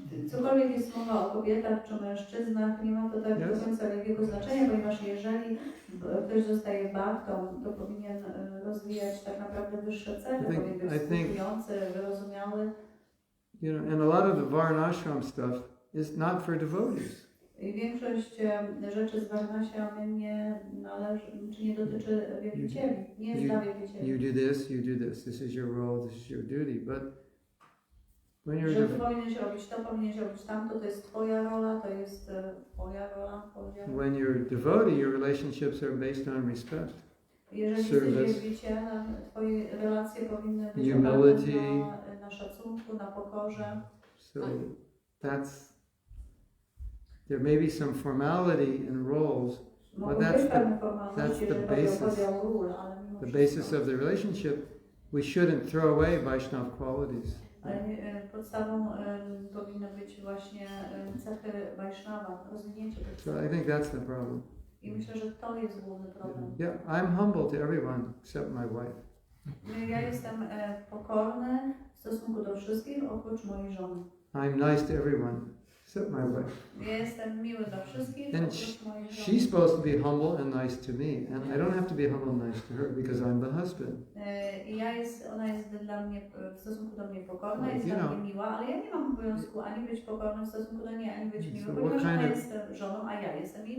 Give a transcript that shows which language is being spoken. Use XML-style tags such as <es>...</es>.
<pl>Cokolwiek jest mowa o kobietach czy mężczyznach, nie ma to tak do końca wielkiego znaczenia, ponieważ jeżeli ktoś zostaje bhaktą, to powinien rozwijać tak naprawdę wyższe cechy, powinien być skupiający, wyrozumiały.</pl> <en>You know, and a lot of the Varnashram stuff is not for devotees.</en> <pl>I większość rzeczy z Varnashram nie należy, czy nie dotyczy wielbicieli, nie jest dla wielbicieli.</pl> <en>You do this, you do this. This is your role, this is your duty. But when you're</en> <pl>Że ty powinieneś robić to, powinieneś robić tamto, to jest twoja rola, to jest twoja rola.</pl> <en>when you're a devotee, your relationships are based on respect.</en> <pl>Jeżeli jesteś wielbicielem, twoje relacje powinny być oparte na szacunku, na pokorze.</pl> <en>So there may be some formality in roles, but that's the basis. The basis of the relationship. We shouldn't throw away Vaishnava qualities.</en> <pl>Podstawą powinny być właśnie cechy Vaishnava, rozwinięcie tych</pl> <en>So I think that's the problem.</en> <pl>I myślę, że to jest główny problem.</pl> <en>Yeah, I'm humble to everyone except my wife.</en> <pl>Ja jestem pokorny w stosunku do wszystkich, oprócz mojej żony.</pl> <en>I'm nice to everyone except my wife.</en> <pl>Ja jestem miły dla wszystkich,</pl> <en>And</en> <pl>oprócz mojej żony.</pl> <en>she's supposed to be humble and nice to me, and I don't have to be humble and nice to her because I'm the husband.</en> <pl>I ona jest dla mnie w stosunku do mnie pokorna, jest dla mnie miła, ale ja nie mam obowiązku ani być pokornym w stosunku do niej, ani być miły, ponieważ ona jest żoną, a ja jestem jej</pl>